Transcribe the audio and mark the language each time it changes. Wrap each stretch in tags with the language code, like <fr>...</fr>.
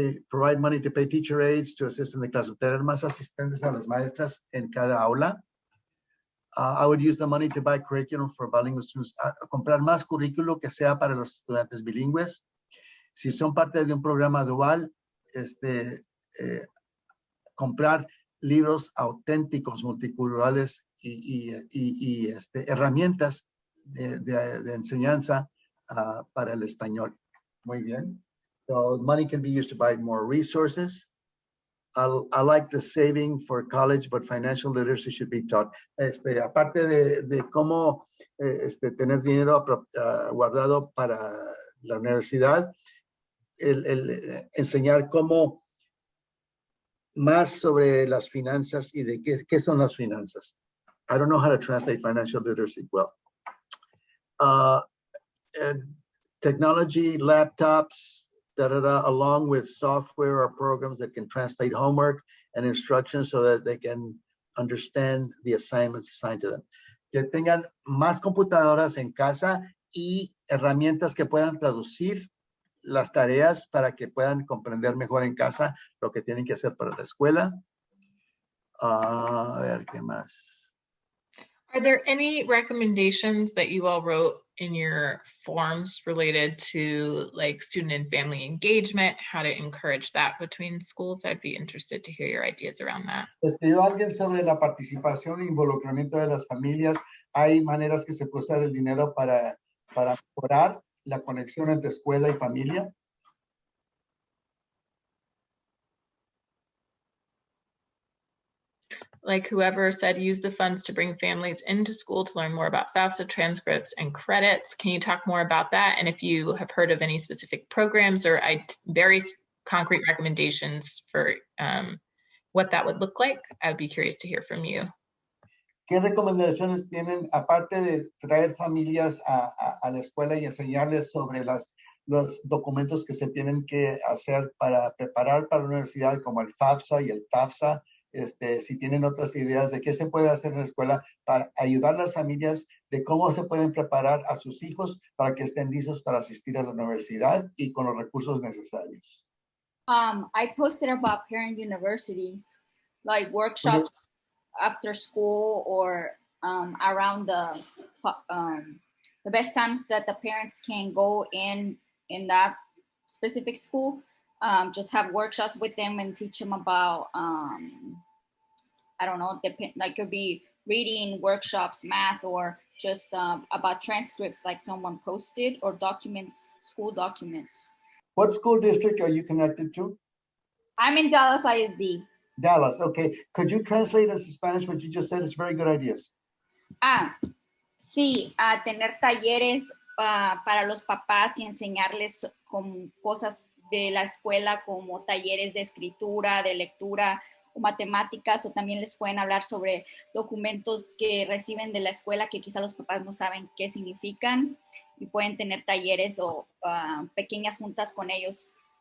<en>Provide money to pay teacher aides to assist in the classroom.</en> <es>Tener más asistentes a las maestras en cada aula.</es> <en>I would use the money to buy curriculum for bilingual students.</en> <es>Comprar más currículo que sea para los estudiantes bilingües. Si son parte de un programa dual, comprar libros auténticos, multiculturales y herramientas de enseñanza para el español. Muy bien.</es> <en>So money can be used to buy more resources. I like the saving for college, but financial literacy should be taught.</en> <es>Aparte de cómo tener dinero guardado para la universidad, el enseñar cómo más sobre las finanzas y de qué son las finanzas.</es> <en>I don't know how to translate financial literacy well. Technology, laptops, along with software or programs that can translate homework and instructions so that they can understand the assignments assigned to them.</en> <es>Que tengan más computadoras en casa y herramientas que puedan traducir las tareas para que puedan comprender mejor en casa lo que tienen que hacer para la escuela. A ver, ¿qué más?</es> <en>Are there any recommendations that you all wrote in your forms related to like student and family engagement, how to encourage that between schools? I'd be interested to hear your ideas around that.</en> <es>Escribió alguien sobre la participación e involucramiento de las familias. Hay maneras que se puede usar el dinero para mejorar la conexión entre escuela y familia.</es> <en>Like whoever said, use the funds to bring families into school to learn more about FAFSA transcripts and credits. Can you talk more about that? And if you have heard of any specific programs or very concrete recommendations for what that would look like, I'd be curious to hear from you.</en> <es>¿Qué recomendaciones tienen, aparte de traer familias a la escuela y enseñarles sobre los documentos que se tienen que hacer para preparar para la universidad, como el FAFSA y el TAFSA? Si tienen otras ideas de qué se puede hacer en la escuela para ayudar a las familias de cómo se pueden preparar a sus hijos para que estén listos para asistir a la universidad y con los recursos necesarios.</es> <en>I posted about parent universities, like workshops after school or around the best times that the parents can go in that specific school. Just have workshops with them and teach them about, I don't know, like could be reading workshops, math, or just about transcripts like someone posted, or documents, school documents. What school district are you connected to? I'm in Dallas ISD. Dallas, okay. Could you translate into Spanish what you just said? It's very good ideas.</en> <es>Sí, tener talleres para los papás y enseñarles con cosas de la escuela como talleres de escritura, de lectura o matemáticas, o también les pueden hablar sobre documentos que reciben de la escuela que quizá los papás no saben qué significan y pueden tener talleres o pequeñas juntas con ellos.</es>